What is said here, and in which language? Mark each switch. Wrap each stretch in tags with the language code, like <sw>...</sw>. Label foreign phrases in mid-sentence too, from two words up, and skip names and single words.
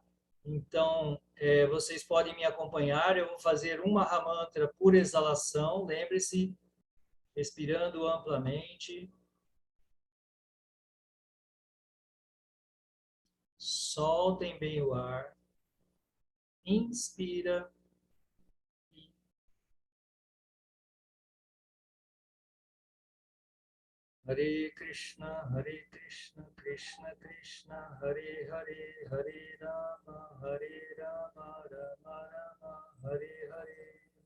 <pt>Então, vocês podem me acompanhar, eu vou fazer uma Mahamantra por exalação, lembre-se, respirando amplamente. Soltem bem o ar. Inspira.</pt> <sa>Hare Krishna, Krishna Krishna, Hare Hare, Hare Rama, Rama Rama, Hare Hare.</sa>